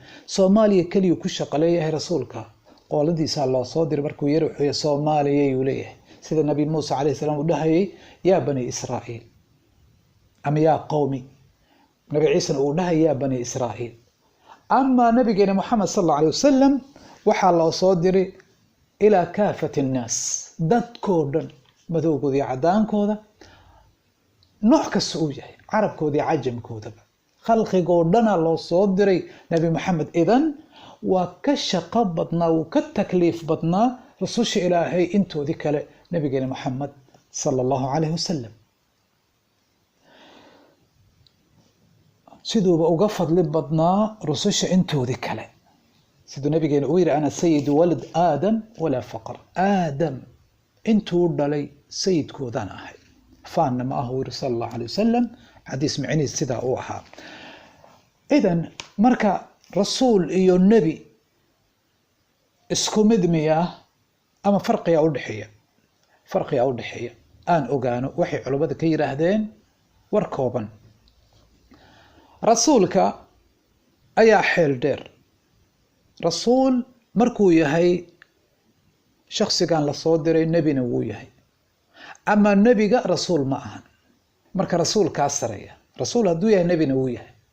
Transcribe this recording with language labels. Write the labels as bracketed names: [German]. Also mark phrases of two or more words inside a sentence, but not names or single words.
[Somali] Soomaaliya kaliya ku shaqo leeyahay rasuulka qoladiisa loo soo diray markuu yiri wuxuu Soomaaliya uu leeyahay sida nabi Muuse [Arabic] عليه السلام [Somali] uu dhahayay [Arabic] يا بني إسرائيل [Somali] ama [Arabic] يا قومي [Somali] nabi Ciise uu dhahayay [Arabic] يا بني إسرائيل [Somali] ama nabigeena Muhammad [Arabic] صلى الله عليه وسلم [Somali] waxa loo soo diray [Arabic] إلى كافة الناس [Somali] dadkoo dhan madowgooda iyo cadaankooda nooc kasta uu yahay carabkooda iyo cajamkooda khalqigoo dhan loo soo diray nabi Muhammad idan waa ka shaqo badnaa oo ka takliif badnaa rususha Ilaahay intoodii kale nabigeena Muhammad [Arabic] صلى الله عليه وسلم [Somali] sidoo uga fadli badnaa rususha intoodii kale sidoo nabigeena uu yiri [Arabic] أنا سيد ولد آدم ولا فخر [Somali] aadam intuu dhalay sayidkoodan ahay faana ma ahu [Arabic] صلى الله عليه وسلم [Somali] hadis macni sida uu ahaa idan marka rasuul iyo nabi isku mid miya ama farqiga u dhaxeeya aan ogaano waxay culimada ka yiraahdeen war kooban rasuulka ayaa xeel dheer rasuul markuu yahay shakhsigan la soo diray nabina wuu yahay ama nabiga rasuul ma ahan marka rasuul ka sareeya rasuul haduu yahay nabina wuu yahay